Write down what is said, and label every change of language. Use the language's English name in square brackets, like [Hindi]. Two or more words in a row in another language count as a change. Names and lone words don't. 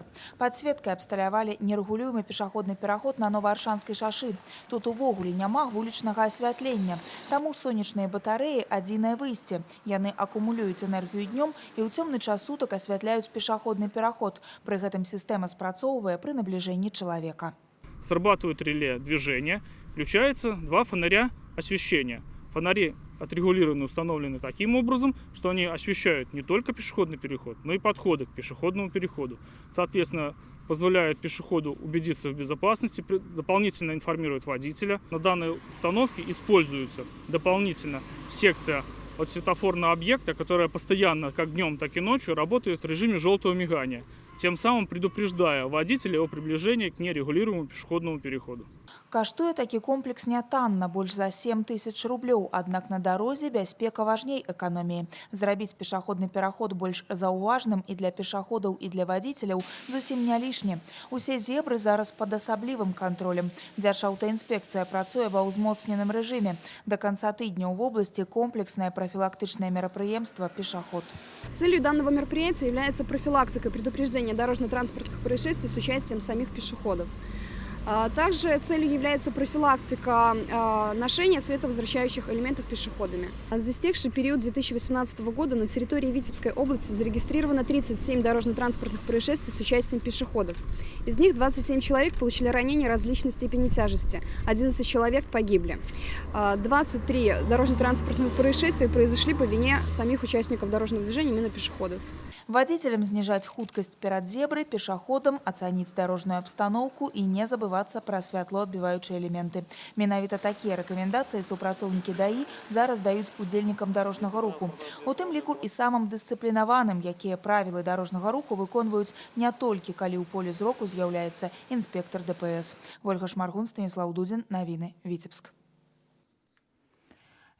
[Belarusian] Падсветкай абсталявалі нерэгулюемы пешеходны пераход на Новоаршанскай шашы. Тут увогуле няма вулічнага асвятлення. Таму сонечныя батарэі – адзінае выйсце. Яны акумулююць энергію днём і ў цёмны час сутак асвятляюць пешеходны пераход. Пры гэтым сістэма спрацоўвае [Russian] при наближении человека. Срабатывает реле движения, включаются 2 фонаря освещения. Фонари отрегулированы, установлены таким образом, что они освещают не только пешеходный переход, но и подходы к пешеходному переходу. Соответственно, позволяют пешеходу убедиться в безопасности, дополнительно информируют водителя. На данной установке используется дополнительно секция от светофорного объекта, которая постоянно, как днем, так и ночью, работает в режиме желтого мигания, тем самым предупреждая водителя о приближении к нерегулируемому пешеходному переходу. [Belarusian] Каштуе такі комплекс нятанна, больш за 7 000 рублёў, аднак на дарозе бяспека важней эканоміі. Зрабіць пешеходны пераход больш заўважным і для пешаходаў, і для водителяў зусім не лішне. Усе зебры зараз пад асаблівым кантролем. Дзяржаўтаінспекцыя працуе ва ўзмоцненым рэжыме. [Russian] До конца [Belarusian] тыдня ў вобласці комплекснае профилактичное мероприемство «Пешеход». [Russian] Целью данного мероприятия является профилактика предупреждения дорожно-транспортных происшествий с участием самих пешеходов. Также целью является профилактика ношения световозвращающих элементов пешеходами. За истекший период 2018 года на территории Витебской области зарегистрировано 37 дорожно-транспортных происшествий с участием пешеходов. Из них 27 человек получили ранения различной степени тяжести, 11 человек погибли. 23 дорожно-транспортных происшествия произошли по вине самих участников дорожного движения, именно пешеходов. Водителям снижать хуткость перед зеброй, пешеходам оценить дорожную обстановку и не забывать про святлоотбіваючыя элементы. [Belarusian] Менавіта такія рэкамендацыі супрацоўнікі ДАІ зараз даюць удзельнікам дарожнага руху. У тым ліку і самым дысцыплінаваным, якія правілы дарожнага руху выконваюць не толькі калі ў полі зроку з'яўляецца інспектор ДПС. Ольга Шмаргун, Станіслаў Дудзін, навіны, Віцебск.